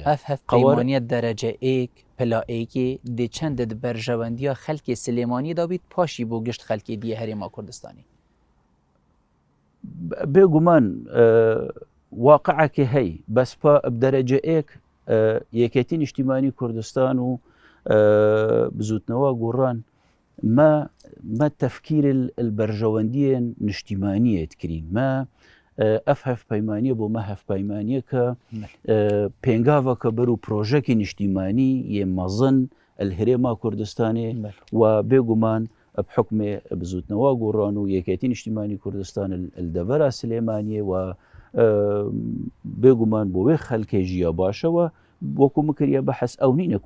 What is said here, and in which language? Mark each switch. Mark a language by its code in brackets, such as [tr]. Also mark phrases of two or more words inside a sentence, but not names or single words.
[ku] هەفپەیمانیە دەرەجە ئێک پلائێکی دێ چەندت بەرژەوەندیە خەلکی سلێمانی دابیت پاشی بۆ گشت خەلکی دیە هەرێما کوردستانی بێگومان واقعەکێ هەی بەسپا دەرەجە ئێک یەکێتی نیشتیمانی کوردستان و بزوتنەوە گوڕان ما تفکیر البەرژەوەندیە نیشتیمانیت کرین ما ئەف هەفپەیمانیە بۆ مە هەفپەیمانیە کە پێنگاوەکە بەر و پرۆژەکی نیشتیمانی یە مەزن هەرێما کوردستانێ و بێگومان بحکمێ بزوتنەوە گۆڕان و یەکێتی نیشتیمانی کوردستان دەڤەرە سلێمانیە و بێگومان بۆ وێ خەلکێ ژیە باشەوە وەکو مکریە بەحەس ئەو نینە